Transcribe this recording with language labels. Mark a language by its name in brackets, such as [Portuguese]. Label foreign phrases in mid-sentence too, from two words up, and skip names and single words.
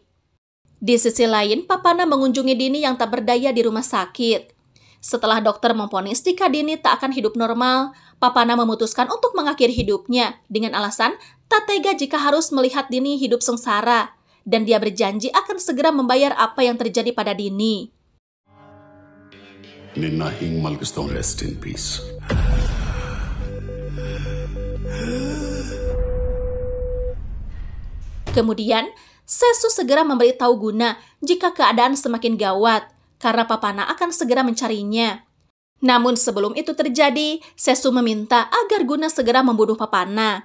[Indonesian] Di sisi lain, Papana mengunjungi Dini yang tak berdaya di rumah sakit. Setelah dokter memvonis jika Dini tak akan hidup normal, Papana memutuskan untuk mengakhiri hidupnya dengan alasan tak tega jika harus melihat Dini hidup sengsara, dan dia berjanji akan segera membayar apa yang terjadi pada Dini. [Kannada] ನಿನ್ನ ಹಿಂಗ್ ಮಲಗಿಸ್ದವ್ [English] rest in peace. [Indonesian] Kemudian, Sesu segera memberitahu Guna jika keadaan semakin gawat, karena Papana akan segera mencarinya. Namun sebelum itu terjadi, Sesu meminta agar Guna segera membunuh Papana.